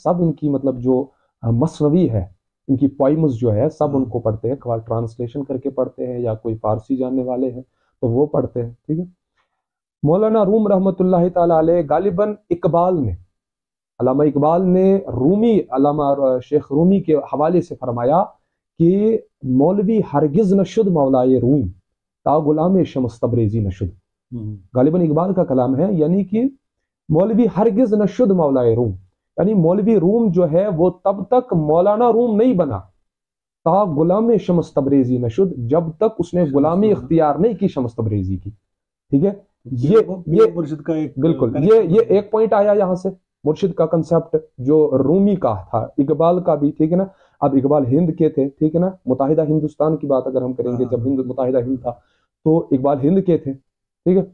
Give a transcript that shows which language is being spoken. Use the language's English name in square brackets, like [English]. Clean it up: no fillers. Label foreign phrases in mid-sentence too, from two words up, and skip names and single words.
[Urdu] سب ان کی مطلب جو مثنوی ہے، ان کی پوائمز جو ہے سب ان کو پڑھتے ہیں، ٹرانسلیشن کر کے پڑھتے ہیں یا کوئی فارسی جاننے والے ہیں تو وہ پڑھتے ہیں، ٹھیک ہے۔ مولانا روم [Arabic] رحمۃ اللہ تعالیٰ علیہ [Urdu] غالباً اقبال نے، علامہ اقبال نے رومی، علامہ شیخ رومی کے حوالے سے فرمایا کہ [Persian] مولوی ہرگز نشد مولائے روم تا غلام شمس تبریزی نشد۔ [Urdu] غالباً اقبال کا کلام ہے، یعنی کہ [Persian] مولوی ہرگز نشد مولائے روم، [Urdu] یعنی مولوی روم جو ہے وہ تب تک مولانا روم نہیں بنا [Persian] تا غلام شمس تبریزی نشد، [Urdu] جب تک اس نے غلامی اختیار نہیں کی شمس تبریزی کی، ٹھیک ہے۔ یہ مرشد کا ایک بالکل یہ ایک پوائنٹ آیا یہاں سے، مرشد کا کنسیپٹ جو رومی کا تھا، اقبال کا بھی، ٹھیک ہے نا۔ اب اقبال ہند کے تھے، ٹھیک ہے نا، متحدہ ہندوستان کی بات اگر ہم کریں گے، جب متحدہ ہند تھا تو اقبال ہند کے تھے، ٹھیک ہے۔